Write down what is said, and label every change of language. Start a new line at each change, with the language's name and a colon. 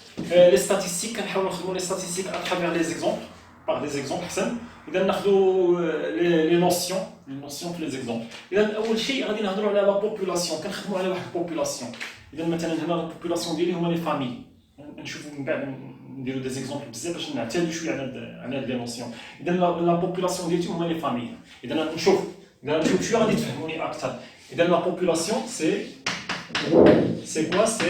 French: Les statistiques, on va les statistiques à travers les exemples, par des exemples.
Arabic: إذا ناخذوا les notions في les exemples. إذا أول شيء غادي نهضروا على la population، كنخدموا على واحد population. إذا مثلا هنا population ديالي هما les familles. نشوفوا من بعد نديروا des exemples بزاف باش نعتادوا شويه على هاد les notions. إذا la population ديالتي هما les familles. إذا نشوف شويه غادي تفهموني أكثر.
French: إذا la population c'est quoi?